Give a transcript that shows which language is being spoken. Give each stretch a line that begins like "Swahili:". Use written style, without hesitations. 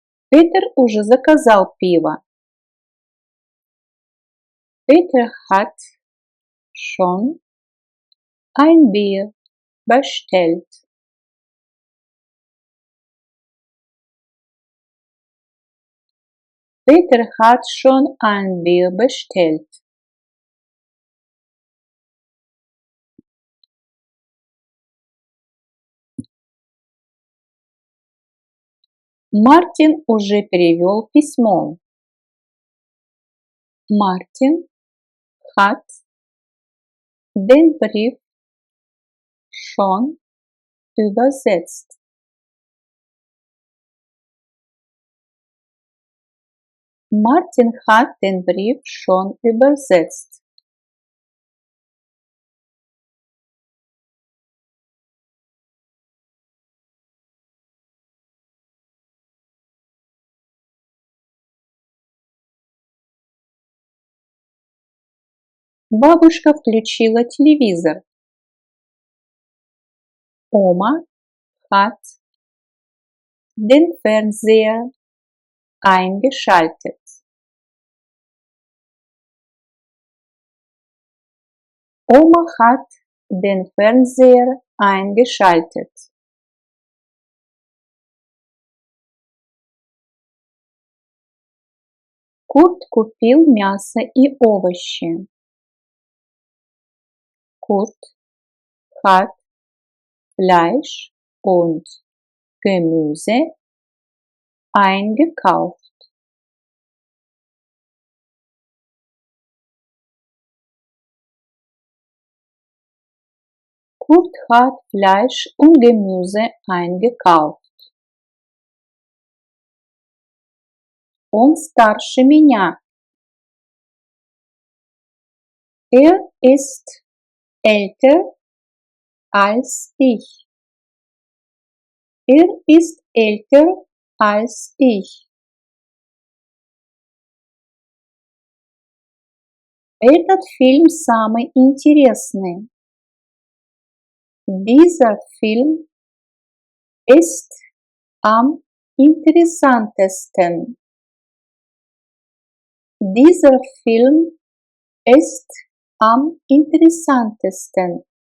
Russian: Peter уже заказал пиво.
German: Peter hat schon ein Bier bestellt. Peter hat schon ein Bier bestellt.
Russian: Мартин уже перевел письмо.
German: Мартин hat den Brief schon übersetzt. Martin hat den Brief schon übersetzt.
Russian: Бабушка включила телевизор.
German: Oma hat den Fernseher eingeschaltet. Oma hat den Fernseher eingeschaltet.
Russian: Kurt купил мясо и овощи.
German: Kurt hat Fleisch und Gemüse eingekauft. Kurt hat Fleisch und Gemüse eingekauft.
Russian: Он старше меня.
German: Er ist älter als ich. Er ist älter als ich.
Russian: Этот фильм самый интересный.
German: Dieser Film ist am interessantesten. Dieser Film ist am interessantesten.